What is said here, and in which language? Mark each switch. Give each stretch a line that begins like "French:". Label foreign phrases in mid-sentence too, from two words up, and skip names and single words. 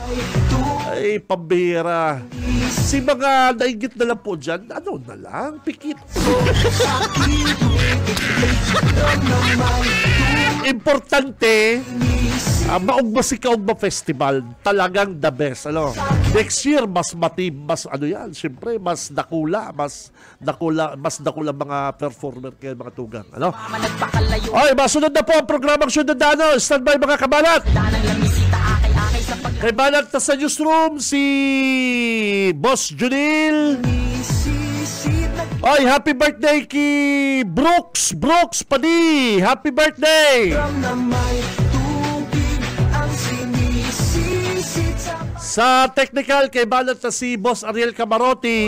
Filipino: Ay, pambira. Si mga nainggit na lang po dyan, na lang, pikit. importante, Maugma si Kaugma Festival, talagang
English: the best.
Filipino: Ano?
English: Next year,
Bikol: mas ano yan, siyempre, mas dakula mga performer kayo, mga tugang. Ano? Oy, masunod na po ang programang Syudadano.
English: Stand by
Bikol: mga kabalat. Kay Balat na sa newsroom, si Boss Junil. Oy,
English: happy birthday
Bikol: kay Brooks Padi.
English: Happy birthday.
Bikol: Sa technical, kay Balat na si Boss Ariel Camarotti.